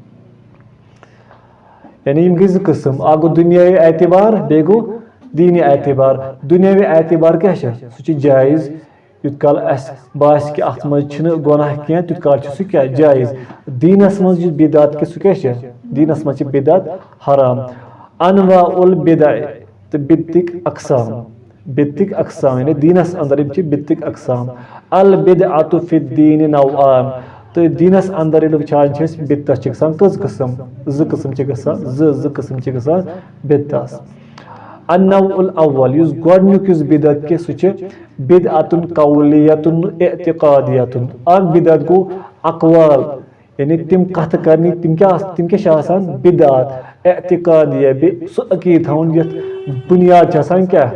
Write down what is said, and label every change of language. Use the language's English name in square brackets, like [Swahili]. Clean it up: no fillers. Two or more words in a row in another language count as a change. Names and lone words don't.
[Kashmiri] یعنی یِم گٔے 2 قٕسم اکھ گوٚو دُنیٲوی اعتبار بیٚیہِ گوٚو دیٖنی اعتبار دُنیٲوی اعتبار کیٛاہ چھِ سُہ چھُ جایز یوٗت کال اَسہِ باسہِ کہِ اَتھ منٛز چھُنہٕ گۄناہ کینٛہہ تیوٗت کال چھُ سُہ کیٛاہ جایز دیٖنس منٛز یُس بِدعت کہِ سُہ کیٛاہ چھِ دیٖنس منٛز چھِ بِدعت حرام [Arabic] انواع البدع [Kashmiri] تہٕ بدعٕکۍ اقسام یعنی دیٖنس انٛدر یِم چھِ بدعٕکۍ اقسام [Arabic] البدعۃ فی الدیٖن نوعان [Kashmiri] تہٕ دیٖنس انٛدر ییٚلہِ وٕچھان چھِ أسۍ بدعت چھِ گژھان کٔژ قٕسم 2 قٕسم چھِ گژھان 2 قٕسم چھِ گژھان بدعتس [Arabic] النوع الاول [Kashmiri] یُس گۄڈنیُک یُس بدعت کہِ سُہ چھِ [Arabic] بدعتٌ قولیتٌ اعتقادیتٌ [Kashmiri] اکھ بدعت گوٚو اقوال یعنی تِم کتھٕ کرنہِ تِم کیٛاہ چھِ آسان بدعت اعتقادیہ بیٚیہِ سُہ عقیٖدٕ تھاوُن یتھ بُنیاد چھِ آسان کیٛاہ